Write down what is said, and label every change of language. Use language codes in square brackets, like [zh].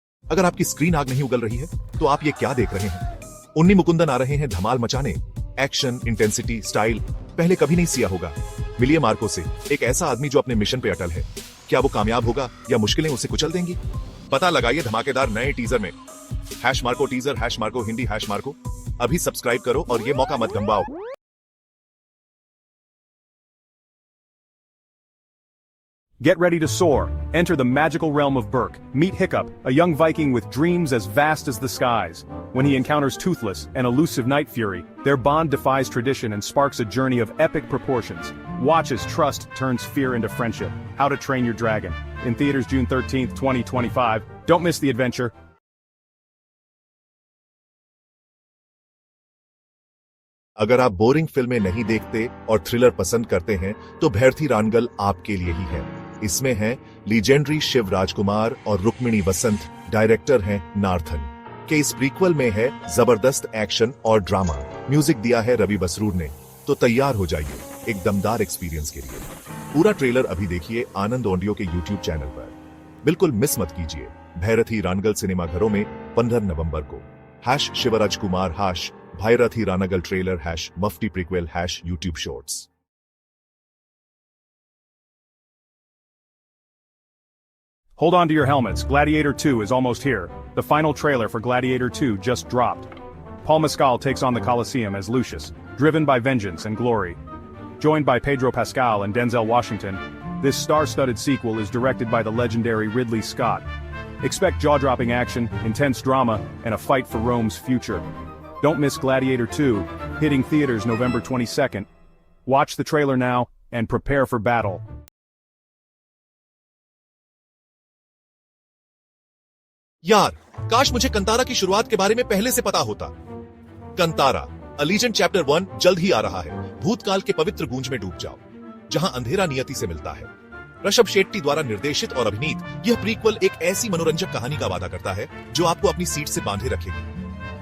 [hi] अगर आपकी स्क्रीन आग नहीं उगल रही है, तो आप ये क्या देख रहे हैं? उन्नी मुकुंदन आ रहे हैं धमाल मचाने। एक्शन, इंटेंसिटी, स्टाइल पहले कभी नहीं सिया होगा। मिलिए मार्को से, एक ऐसा आदमी जो अपने मिशन पे अटल है। क्या वो कामयाब होगा या मुश्किलें उसे कुचल देंगी? पता लगाइए धमाकेदार नए टीजर में। #Marco teaser, #Marco Hindi, #Marco. अभी सब्सक्राइब करो और ये मौका मत गंवाओ। [en] Get ready to soar. Enter the magical realm of Berk. Meet Hiccup, a young Viking with dreams as vast as the skies. When he encounters Toothless, an elusive night fury, their bond defies tradition and sparks a journey of epic proportions. Watch as trust turns fear into friendship. How to Train Your Dragon. In theaters June 13th, 2025. Don't miss the adventure. [hi] अगर आप boring फिल्में नहीं देखते और thriller पसंद करते हैं, तो भैरथी रानगल आपके लिए ही है। इसमें हैं लीजेंडरी शिव राजकुमार और रुक्मिणी वसंत, डायरेक्टर हैं नार्थन। के इस प्रीक्वल में है जबरदस्त एक्शन और ड्रामा। म्यूजिक दिया है रवि बसरूर ने। तो तैयार हो जाइए एक दमदार एक्सपीरियंस के लिए। पूरा ट्रेलर अभी देखिए आनंद ऑडियो के YouTube चैनल पर। बिल्कुल मिस मत कीजिए। भैरथी रानगल सिनेमा घरों में 15 नवंबर को। # Shivraj Kumar, भाईरथी रानागल trailer #मफ्टी prequel #YouTube shorts. [en] Hold on to your helmets, Gladiator 2 is almost here. The final trailer for Gladiator 2 just dropped. Paul Mescal takes on the Colosseum as Lucius, driven by vengeance and glory. Joined by Pedro Pascal and Denzel Washington, this star-studded sequel is directed by the legendary Ridley Scott. Expect jaw-dropping action, intense drama, and a fight for Rome's future. Don't miss Gladiator 2, hitting theaters November 22nd. Watch the trailer now, and prepare for battle. [hi] यार, काश मुझे कंतारा की शुरुआत के बारे में पहले से पता होता। कंतारा, अलीजेंट चैप्टर 1 जल्द ही आ रहा है। भूतकाल के पवित्र गूंज में डूब जाओ, जहां अंधेरा नियति से मिलता है। ऋषभ शेट्टी द्वारा निर्देशित और अभिनीत यह प्रीक्वल एक ऐसी मनोरंजक कहानी का वादा करता है जो आपको अपनी सीट से बांधे रखेगी।